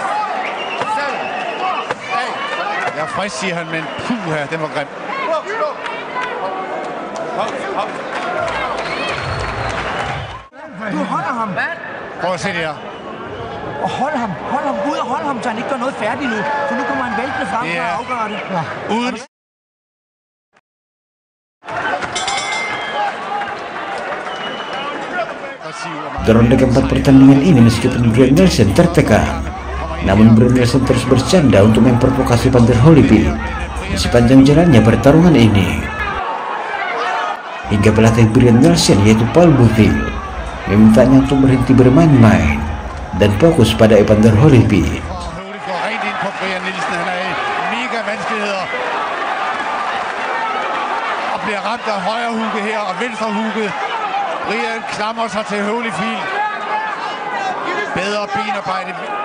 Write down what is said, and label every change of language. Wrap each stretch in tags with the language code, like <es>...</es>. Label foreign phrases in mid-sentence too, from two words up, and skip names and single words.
<da>Jeg er frisk, siger han, men puha, den var grim. Du holder ham. Prøv at se det her. Og hold ham ud og hold ham, så han ikke gør noget færdigt nu. For nu kommer han væltende frem og afgør det. Ja. Uden.</da> <id>Di ronde keempat pertandingan ini, meskipun Brian Nelson tertekan, namun Brian Nelson terus bercanda untuk memprovokasi Evander Holyfield di sepanjang jalannya pertarungan ini. Hingga pelatih Brian Nelson, yaitu Paul Buthill, memintanya untuk berhenti bermain-main dan fokus pada Evander Holyfield.</id> <da>Og bliver ramt af højre hugge her og venstre hugge. Brian klamrer sig til Holyfield. Bedre benarbejde.</da>